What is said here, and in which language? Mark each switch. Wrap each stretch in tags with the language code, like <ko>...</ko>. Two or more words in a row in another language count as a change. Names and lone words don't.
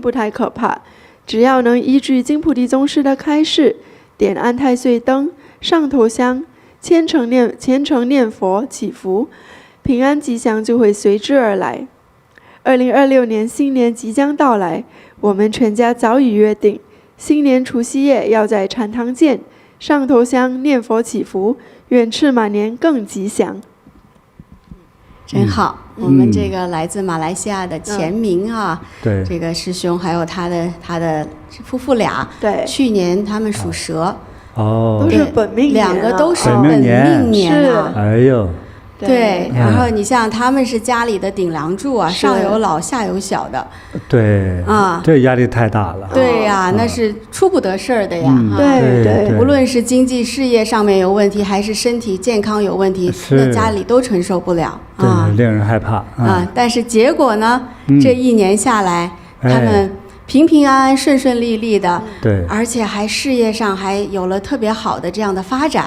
<zh>不太可怕，只要能依據金菩提宗師的開示，點安太歲燈，上頭香，虔誠念佛祈福，平安吉祥就會隨之而來。2026年新年即將到來，我們全家早已約定，新年除夕夜要在禪堂見，上頭香念佛祈福，願赤馬年更吉祥。真好。我们这个来自马来西亚的钱明啊，对，这个师兄还有他的夫妇俩，对，去年他们属蛇，都是本命年，两个都是本命年啊。哎呦。对，然后你像他们是家里的顶梁柱啊，上有老下有小的，对啊，这压力太大了。对呀，那是出不得事儿的呀。对，无论是经济事業上面有問題，還是身體健康有問題，那家裡都承受不了啊，令人害怕啊。但是結果呢，這一年下來，他們平平安安、順順利利的，對，而且還事業上還有了特別好的這樣的發展。</zh>